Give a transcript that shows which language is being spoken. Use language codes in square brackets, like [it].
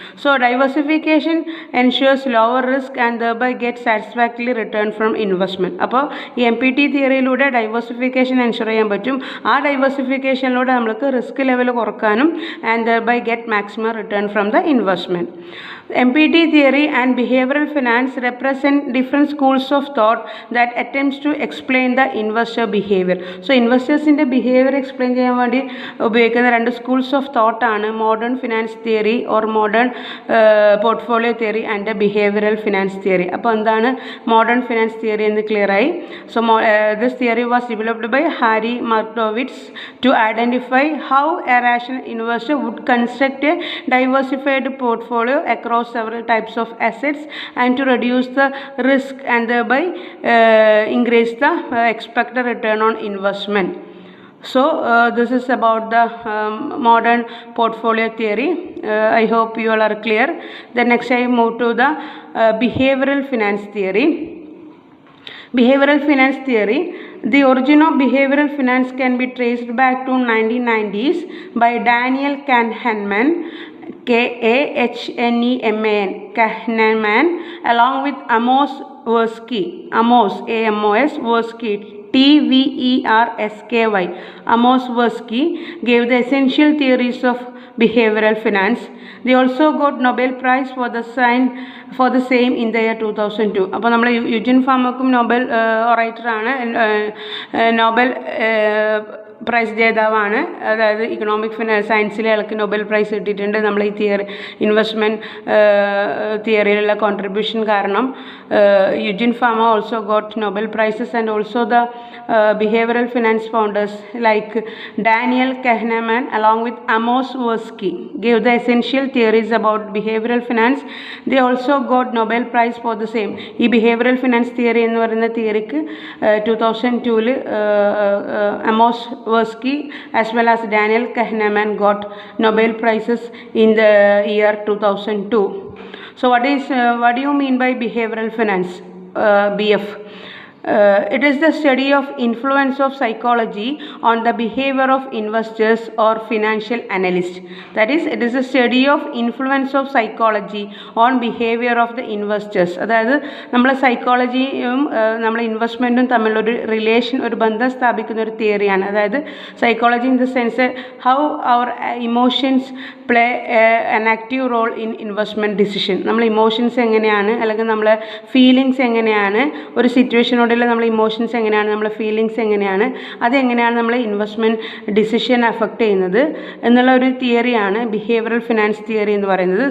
[en] So diversification ensures lower risk and thereby get satisfactory return from investment. [ml] അപ്പോൾ ഈ MPT തിയറിയിലൂടെ diversification ensure ചെയ്യാൻ പറ്റും. ആ ഡൈവേഴ്സിഫിക്കേഷനിലൂടെ നമ്മൾക്ക് റിസ്ക് ലെവൽ കുറക്കാനും [en] And thereby get maximum return from the investment. MPT theory and behavioral finance represent different schools of thought that attempts to explain the investor behavior. [ml] So ഇൻവെസ്റ്റേഴ്സിൻ്റെ behaviour explain ചെയ്യാൻ വേണ്ടി ഉപയോഗിക്കുന്ന രണ്ട് schools of thought ആണ് modern finance theory or modern portfolio theory and behavioural finance theory. അപ്പോൾ എന്താണ് modern finance theory എന്ന് clear ആയി. [en] So this theory was developed by Harry Markowitz to identify how a rational investor would construct a diversified portfolio across several types of assets and to reduce the risk and thereby increase the expected return on investment. So this is about the modern portfolio theory. I hope you all are clear. Then next I move to the behavioral finance theory. Behavioral finance theory. The origin of behavioral finance can be traced back to 1990s by Daniel Kahneman, Kahneman, Kahneman, along with Amos Tversky, Amos, A-M-O-S, Tversky, T-V-E-R-S-K-Y. Amos Tversky gave the essential theories of behavioral finance. They also got Nobel Prize for the same in the year 2002. [ml] അപ്പോൾ നമ്മൾ Eugene ഫാമക്കും Nobel ഓറൈറ്ററാണ്, Nobel prize ജേതാവാണ്. അതായത് economic സയൻസിലെ ആൾക്ക് Nobel price കിട്ടിയിട്ടുണ്ട്. നമ്മൾ ഈ theory investment തിയറിയിലുള്ള contribution കാരണം Eugene pharma also got Nobel prices and also the behavioral finance founders like Daniel Kahneman along with Amos Tversky gave the essential theories about behavioral finance. They also got Nobel Prize for the same. ഈ behavioral finance theory എന്ന് പറയുന്ന തിയറിക്ക് 2002 Amos Tversky as well as Daniel Kahneman got Nobel Prizes in the year 2002. So what do you mean by behavioral finance, BF? It is the study of influence of psychology on the behavior of investors or financial analysts. That is, it is a study of influence of psychology on behavior of the investors. അതായത് നമ്മൾ സൈക്കോളജിയും നമ്മൾ ഇൻവെസ്റ്റ്മെൻറ്റും തമ്മിലൊരു relation, ഒരു ബന്ധം സ്ഥാപിക്കുന്ന ഒരു തിയറിയാണ്. [en] അതായത് psychology in the sense how our emotions play an active role in investment decision. [ml] നമ്മൾ ഇമോഷൻസ് എങ്ങനെയാണ്, അല്ലെങ്കിൽ നമ്മളെ ഫീലിങ്സ് എങ്ങനെയാണ്, ഒരു സിറ്റുവേഷനോട് നമ്മളെ ഇമോഷൻസ് എങ്ങനെയാണ്, നമ്മളെ ഫീലിങ്സ് എങ്ങനെയാണ്, അതെങ്ങനെയാണ് നമ്മളെ ഇൻവെസ്റ്റ്മെൻറ്റ് ഡിസിഷൻ അഫക്റ്റ് ചെയ്യുന്നത് എന്നുള്ള ഒരു തിയറിയാണ് ബിഹേവിയറൽ ഫിനാൻസ് തിയറി എന്ന് പറയുന്നത്.